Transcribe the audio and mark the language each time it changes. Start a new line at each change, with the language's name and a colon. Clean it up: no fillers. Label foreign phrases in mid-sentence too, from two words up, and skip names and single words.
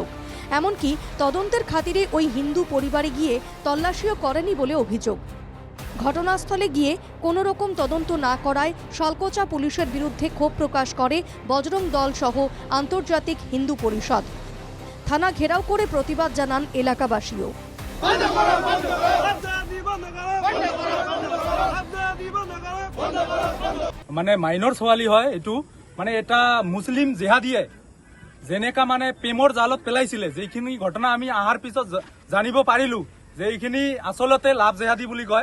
Bangla: এমনকি তদন্তের খাতিরে ওই হিন্দু পরিবারে গিয়ে তল্লাশিও করেনি বলে অভিযোগ। ঘটনাস্থলে গিয়ে কোনো রকম তদন্ত না করায় শালকোচা পুলিশের বিরুদ্ধে ক্ষোভ প্রকাশ করে বজরং দল সহ আন্তর্জাতিক হিন্দু পরিষদ। থানা ঘেরাও করে প্রতিবাদ জানান এলাকাবাসীও।
Assamese: মানে মাইনৰ ছোৱালী হয় এইটো, মানে এটা মুছলিম জেহাদীয়ে যেনেকা মানে প্ৰেমৰ জালত পেলাইছিলে, যিখিনি ঘটনা আমি অহাৰ পিছত জানিব পাৰিলো যে এইখিনি আচলতে লাভ জেহাদী বুলি কয়।